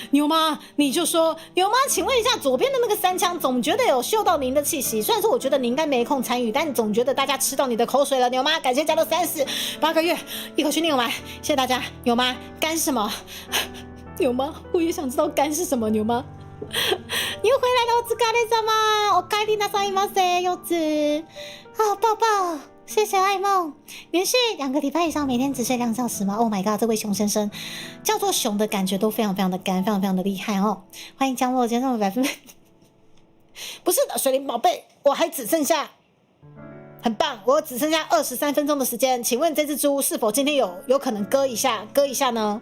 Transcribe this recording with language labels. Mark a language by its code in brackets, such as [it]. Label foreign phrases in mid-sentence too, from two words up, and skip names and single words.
[zh] 牛妈，你就说牛妈，请问一下，左边的那个3枪，总觉得有嗅到您的气息，虽然说我觉得你应该没空参与，但总觉得大家吃到你的口水了。牛妈，感谢加入38个月，一口气念完，谢谢大家。牛妈，肝什么？牛妈，我也想知道肝是什么。牛妈，你又回来了， [ja] お疲れ様，お帰りなさいませ， [zh] 柚子，好抱抱。谢谢爱梦，连续2个礼拜以上，每天只睡2小时吗 ？ [en] Oh my god， [zh] 这位熊先生叫做熊的感觉都非常非常的干，非常非常的厉害哦。欢迎降落，今天上100%。不是的，水灵宝贝，我还只剩下，很棒，我只剩下23分钟的时间，请问这只猪是否今天有可能割一下呢？